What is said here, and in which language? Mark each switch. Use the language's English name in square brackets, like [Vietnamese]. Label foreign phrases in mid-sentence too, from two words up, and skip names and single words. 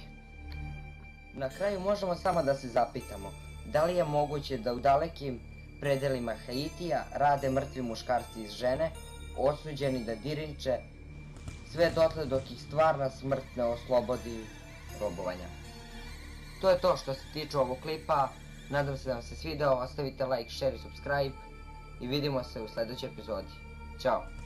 [Serbian] Na kraju možemo samo da se zapitamo, da li je moguće da u dalekim predelima Haitija rade mrtvi muškarci i žene, osuđeni da dirinče, sve dotle dok ih stvarna smrt ne oslobodi robovanja. To je to što se tiče ovog klipa, nadam se da vam se svideo, ostavite like, share i subscribe i vidimo se u sledećoj epizodi. Ćao!